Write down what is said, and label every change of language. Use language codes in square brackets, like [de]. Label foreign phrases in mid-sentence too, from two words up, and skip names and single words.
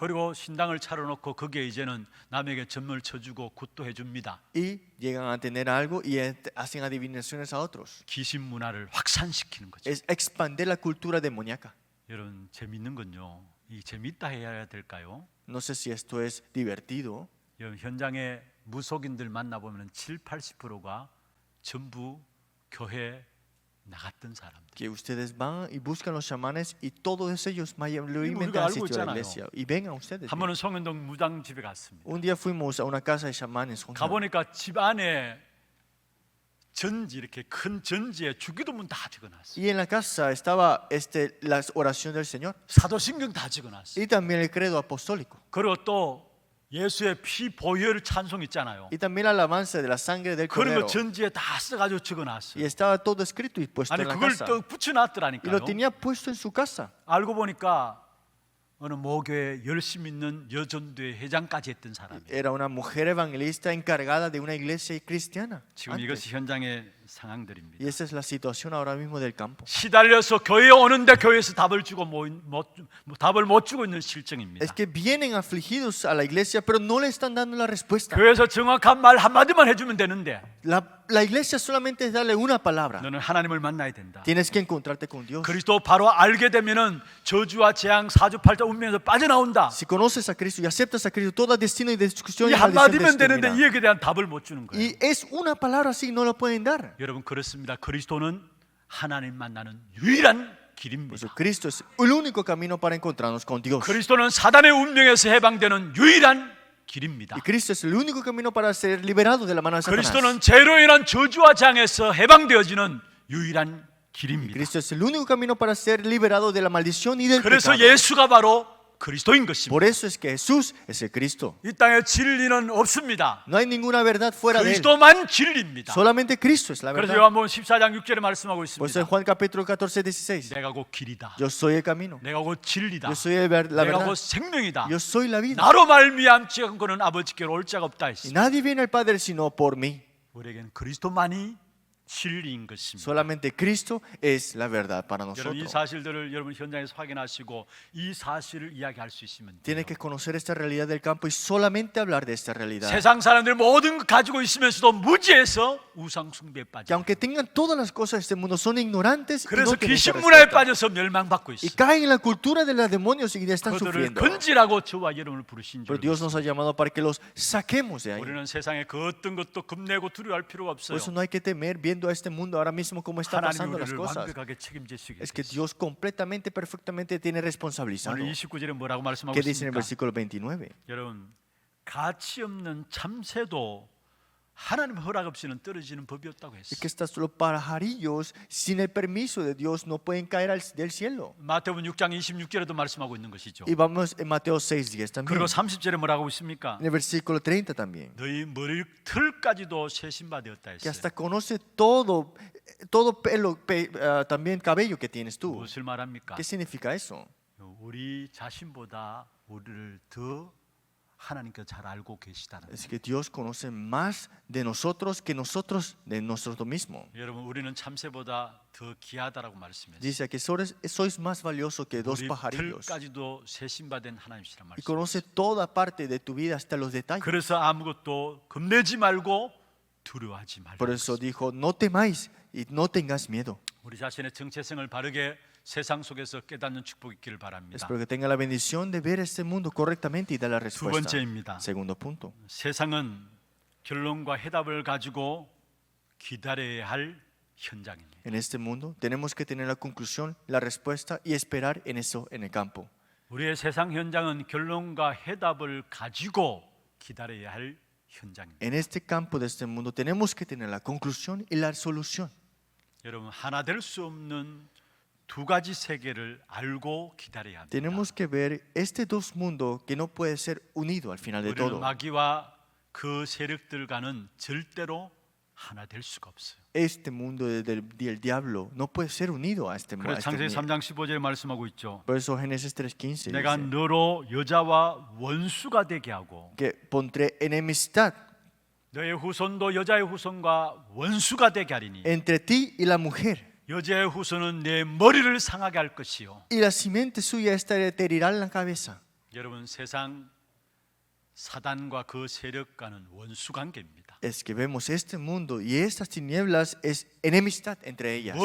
[ko] 그리고 신당을 차려놓고 거기에 이제는 남에게 점을 쳐주고 굿도 해줍니다. [es] Y llegan a tener algo y hacen adivinaciones a otros. [ko] 귀신 문화를 확산시키는 거죠. [es] Es expandir la cultura demoníaca. [ko] 여러분, 재밌는 건요, 이 재밌다 해야 될까요? [es] No sé si esto es divertido. [ko] 여러분, 현장에 무속인들 만나보면 70-80%가 전부 교회 나갔던 사람들. [es] Que ustedes van y buscan los chamanes y todos ellos mayormente [ko] 우리가 [es] han [ko] 알고 [es] asistido a la [ko] 있잖아요. [es] iglesia. Y ven a ustedes. [ko] 한 번은 송현동 무당집에 갔습니다. [es] Un día fuimos a una casa de chamanes. [ko] 가보니까 집 안에 전지, 이렇게 큰 전지에 주기도문 다 적어놨어요. [es] Y en la casa estaba la oración del Señor [ko] 사도신경 다 적어놨어요. [es] y también el credo apostólico [ko] 그리고 또 예수의 피 보혈 찬송 있잖아요. [es] y también la alabanza de la sangre del [ko] 그런 [es] Cordero. [ko] 거 전지에 다 써가지고 [es] Y [ko] 적어놨어요. [es] estaba todo escrito y puesto [ko] 아니 [es] en la [ko] 그걸 [es] casa. [ko] 또 [es] Y [ko] 붙여놨더라니까요. [es] lo tenía puesto en su casa. [ko] 알고 보니까 어느 모교에 열심히 있는 여전도의 회장까지 했던 사람이에요. [es] Era una mujer evangelista encargada de una iglesia cristiana. [ko] 지금 [es] antes. [ko] 이것이 현장의 상황들입니다. [es] Y esa es la situación ahora mismo del campo. [ko] 시달려서 교회에 오는데 교회에서 답을 주고 답을 못 주고 있는 실정입니다. [es] Es que vienen afligidos a la iglesia, pero no le están dando la respuesta. [ko] 교회에서 정확한 말 한마디만 해주면 되는데 [es] La iglesia solamente es darle una palabra. [ko] 너는 하나님을 만나야 된다. [es] Tienes que encontrarte con Dios. [ko] 그리스도 바로 알게 되면은 저주와 재앙, 사주팔자 운명에서 빠져나온다. [es] Si conoces a Cristo y aceptas a Cristo, todo destino y destrucción [ko] 이 [es] y maldición [ko] 한마디면 되는데 [es] termina. [ko] 이 얘기에 대한 답을 못 주는 거예요. [es] Y es una palabra así, no lo pueden dar. [ko] 여러분, 그렇습니다. 그리스도는 하나님 만나는 유일한 [es] Por [ko] 길입니다. [es] eso Cristo es el único camino para encontrarnos con Dios. [ko] 그리스도는 사단의 운명에서 해방되는 유일한 길입니다. [es] Y Cristo es el único camino para ser liberado de la mano de Satanás. [ko] 그리스도는 죄로 인한 저주와 장에서 해방되어지는 유일한 길입니다. [es] Cristo es el único camino para ser liberado de la maldición y del [ko] 그래서 [es] pecado. [ko] 예수가 바로 그리스도인 것입니다. [es] Por eso es que Jesús es el Cristo. [ko] 이 땅에 진리는 없습니다. [es] No hay ninguna verdad fuera de él. [ko] 그리스도만 진리입니다. [es] Solamente Cristo es la [ko] 그래서 [es] verdad. [ko] 요한복음 14장 6절에 말씀하고 [es] Por eso en [ko] 있습니다. [es] Juan capítulo 14, 16. [ko] 내가 곧 길이다. [es] Yo soy el camino. [ko] 내가 곧 진리다. [es] Yo soy la [ko] 내가 [es] verdad. [ko] 곧 생명이다. [es] Yo soy la vida. [ko] 나로 말미암지 않고는 아버지께로 올 자가 없다 [es] Y [ko] 했습니다. [es] nadie viene al Padre sino por mí. [ko] 우리에겐 그리스도만이 진리인 것입니다. [es] Solamente Cristo es la verdad para [ko] 여러분 이 [es] nosotros. [ko] 사실들을 여러분 현장에서 확인하시고 이 사실을 이야기할 수 있으면 돼요. [es] Tiene que conocer esta realidad del campo y solamente hablar de esta realidad. [ko] 세상 사람들 모든 거 가지고 있으면서도 무지해서 우상 숭배에 [es] Que [ko] 빠져. [es] aunque tengan todas las cosas de este mundo, son ignorantes y [ko] 그래서 [es] no tienen ese [ko] 귀신 문화에 [es] respeto. [ko] 빠져서 멸망받고 [es] Y [ko] 있어요. [es] caen en la cultura de los demonios y están [ko] 그들을 [es] sufriendo. [ko] 건지라고 저와 여러분을 부르신 줄 [es] Pero Dios nos ha llamado para que los saquemos de ahí. [ko] 우리는 세상에 그 어떤 것도 겁내고 두려워할 필요가 [es] Por [ko] 없어요. [es] eso no hay que temer viendo a este mundo ahora mismo cómo está [ko] 하나님이 [es] pasando las [ko] 우리를 [es] cosas. [ko] 완벽하게 책임지시게 [es] Es que [ko] 됐어요. [es] Dios completamente, perfectamente tiene responsabilizado. [ko] 오늘 29절에 뭐라고 말씀하고 [es] ¿Qué dice en el [ko] 있습니까? [es] versículo 29? [ko] 여러분 가치 없는 참새도 하나님 허락 없이는 떨어지는 법이 없다고 [es] Es [ko] 했어요. [es] que estas los pajarillos sin el permiso de Dios no pueden caer del cielo. [ko] 마태복음 6장 26절에도 말씀하고 있는 것이죠. [es] Y vamos en Mateo 6:10 también. [ko] 그리고 30절에 뭐라고 있습니까? [es] En el versículo 30 también. [ko] 너희 머리털까지도 세신받았다 [es] Que [ko] 했어요. [es] hasta conoce todo pelo, también cabello que tienes tú. [ko] 무엇을 말합니까? [es] ¿Qué significa eso? [ko] 우리 자신보다 우리를 더 하나님께서 잘 알고 계시다는 [es] Es [ko] 거예요. [es] que Dios conoce más de nosotros que nosotros de nosotros mismos. [ko] 여러분 우리는 참새보다 더 귀하다라고 말씀했어요. [es] Dice que sois más valioso que dos [ko] 우리 [es] pajarillos. [ko] 털까지도 세신받은 하나님이시란 [es] Y [ko] 말씀. [es] conoce toda parte de tu vida hasta los detalles. [ko] 그래서 아무것도 겁내지 말고 두려워하지 말고. [es] Por eso dijo, no temáis y no tengas miedo. [ko] 우리 자신의 정체성을 바르게 세상 속에서 깨닫는 축복이 있기를 바랍니다. [es] Espero que tenga la bendición de ver este mundo correctamente y dar la [ko] 두 [es] respuesta. [ko] 번째입니다. [es] Segundo punto. [ko] 세상은 결론과 해답을 가지고 기다려야 할 현장입니다. [es] En este mundo tenemos que tener la conclusión, la respuesta y esperar en eso en el campo. [ko] 우리의 세상 현장은 결론과 해답을 가지고 기다려야 할 현장입니다. En este campo de este mundo tenemos que tener la conclusión y la solución. 여러분 하나 될 수 없는 두 가지 세계를 알고 기다려야 합니다. [es] Tenemos que ver este dos mundos que no puede ser unido al final de [ko] 우리는 [es] todo. [ko] 마귀와 그 세력들과는 절대로 하나 될 수가 없어요. [es] Este mundo del diablo no puede ser unido a este mundo. [ko] 그래서 창세기 3장 15절에 말씀하고 있죠. [es] Por eso Génesis 3:15 [ko] 내가 [es] dice [ko] 너로 여자와 원수가 되게 하고 [es] que pondré enemistad [ko] 너의 후손도 여자의 후손과 원수가 되게 하리니 [es] entre ti y la mujer. [ko] 여자의 후손은 내 머리를 상하게 할 것이요. [es] Y la simiente suya esta te herirá en la cabeza. [ko] 여러분 세상 사단과 그 세력과는 원수 관계입니다. [es] Es que vemos este mundo y estas tinieblas es enemistad entre ellas.